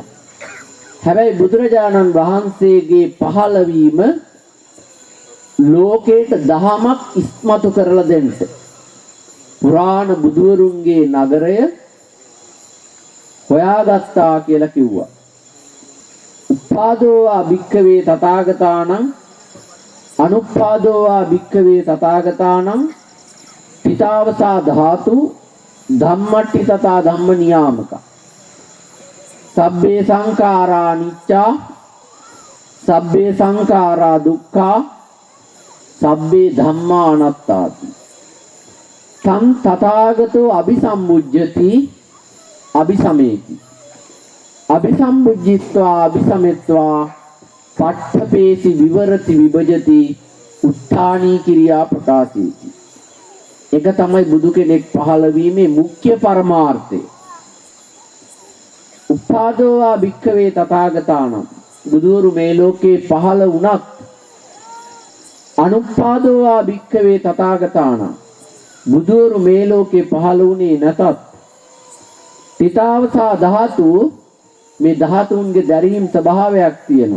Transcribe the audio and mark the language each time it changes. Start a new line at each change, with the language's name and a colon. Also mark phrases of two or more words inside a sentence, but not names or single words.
Sinhala: හැබැයි බුදුරජාණන් වහන්සේගේ පහළවීම ලෝකයට දහමක් ඉස්මතු කරලා දෙන්න. පුරාණ බුදුවරුන්ගේ නගරය හොයාගත්තා කියලා කිව්වා.
Pali: උපාදෝවා භික්ඛවේ තථාගතානං අනුපාදෝවා භික්ඛවේ තථාගතානං පිතාවසා ධාතු ධම්මට්ටි තථා ධම්ම නියාමක සබ්බේ සංඛාරා අනිච්චා සබ්බේ සංඛාරා දුක්ඛා සබ්බේ ධම්මා අනාත්තාති තං තථාගතෝ අபிසම්මුජ්ජති අபிසමේති අபிසම්මුජ්ජිත්වා අபிසමෙත්වා පට්ඨපේසි විවරති විභජති උත්ථානී කිරියා ප්‍රකාශේති.
Sinhala: ඒක තමයි බුදු කෙනෙක් පහළ වීමේ මුඛ්‍ය පරමාර්ථය.
Pali: උපාදෝවා භික්ඛවේ තථාගතානම්
Sinhala: බුදුවරු මේ ලෝකේ පහළ වුණත්
Pali: අනුපාදෝවා භික්ඛවේ තථාගතානම්
Sinhala: බුදුවරු මේ ලෝකේ පහළ වුණේ නැතත්
Pali: පිතාවසා ධාතු
Sinhala: මේ ධාතුන්ගේ දැරීම් ස්වභාවයක් තියෙනවා.